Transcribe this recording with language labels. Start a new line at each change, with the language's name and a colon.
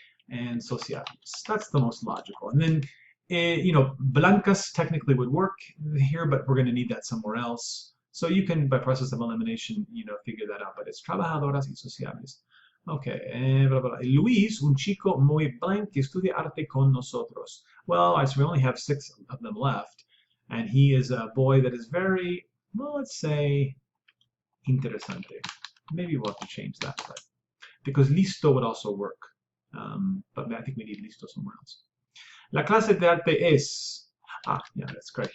English: And sociables. That's the most logical. And then, blancas technically would work here, but we're going to need that somewhere else. So you can, by process of elimination, figure that out. But it's
Spanish: trabajadoras y sociables.
English: Okay.
Spanish: Luis, un chico muy blanco que estudia arte con nosotros.
English: Well, so we only have 6 of them left. And he is a boy that is very, well, let's say, interesante. Maybe we'll have to change that. Because listo would also work. But I think we need listo somewhere else.
Spanish: La clase de arte es,
English: yeah, that's correct.